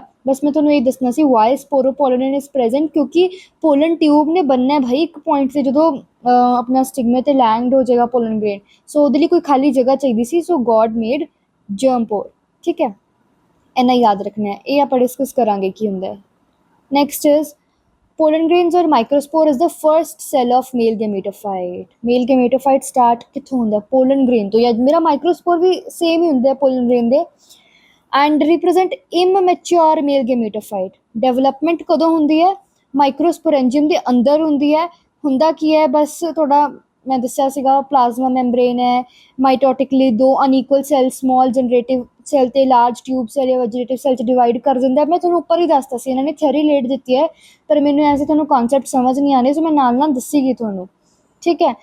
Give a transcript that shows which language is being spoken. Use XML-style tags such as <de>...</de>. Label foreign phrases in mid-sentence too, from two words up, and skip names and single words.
<pa>ਬਸ ਮੈਂ ਤੁਹਾਨੂੰ ਇਹ ਦੱਸਣਾ ਸੀ</pa> <en>why sporopollenin is present,</en> <pa>ਕਿਉਂਕਿ</pa> <en>pollen tube</en> <pa>ਨੇ ਬਣਨਾ ਭਾਈ ਇੱਕ ਪੁਆਇੰਟ 'ਤੇ, ਜਦੋਂ ਆਪਣਾ ਸਟਿਗਮੇ 'ਤੇ ਲੈਂਡ ਹੋ ਜਾਏਗਾ</pa> <en>pollen grain.</en> <pa>ਸੋ ਉਹਦੇ ਲਈ ਕੋਈ ਖਾਲੀ ਜਗ੍ਹਾ ਚਾਹੀਦੀ ਸੀ, ਸੋ</pa> <en>God made germ pore,</en> <pa>ਠੀਕ ਹੈ। ਇੰਨਾ ਯਾਦ ਰੱਖਣਾ ਹੈ। ਇਹ ਆਪਾਂ ਡਿਸਕਸ ਕਰਾਂਗੇ ਕੀ ਹੁੰਦਾ ਹੈ।</pa> <en>next is pollen grains or microspore is the first cell of male gametophyte. Male gametophyte start</en> <pa>ਕਿੱਥੋਂ ਹੁੰਦਾ?</pa> <en>pollen grain</en> <pa>ਤੋਂ। ਜਾਂ ਮੇਰਾ microspore ਵੀ ਸੇਮ ਹੀ ਹੁੰਦਾ</pa> <en>pollen grain</en> <pa>ਦੇ।</pa> <en>and represent immature male gametophyte.</en> <pa>Development ਕਦੋਂ ਹੁੰਦੀ ਹੈ? ਮਾਈਕਰੋਸਪੋਰੈਂਜੀਅਮ ਦੇ ਅੰਦਰ ਹੁੰਦੀ ਹੈ। ਹੁੰਦਾ ਕੀ ਹੈ? ਬਸ ਤੁਹਾਡਾ ਮੈਂ ਦੱਸਿਆ ਸੀਗਾ</pa> <en>plasma membrane</en> <pa>ਹੈ, ਮਾਈਟੋਟਿਕਲੀ ਦੋ</pa> <en>unequal cell small generative cell</en> <pa>ਤੇ</pa> <en>large tube cell</en> <pa>ਜਾਂ</pa> <en>vegetative cell</en> <pa>'ਚ ਡਿਵਾਈਡ ਕਰ ਦਿੰਦਾ। ਮੈਂ ਤੁਹਾਨੂੰ ਉੱਪਰ ਹੀ ਦੱਸਤਾ ਸੀ, ਇਹਨਾਂ ਨੇ ਥਿਊਰੀ ਲੇਟ ਦਿੱਤੀ ਹੈ, ਪਰ ਮੈਨੂੰ ਐਸੇ ਤੁਹਾਨੂੰ ਕਨਸੈਪਟ ਸਮਝ ਨਹੀਂ ਆਉਂਦੇ, ਸੋ ਮੈਂ ਨਾਲ ਨਾਲ ਦੱਸੀਗੀ ਤੁਹਾਨੂੰ, ਠੀਕ ਹੈ।</pa>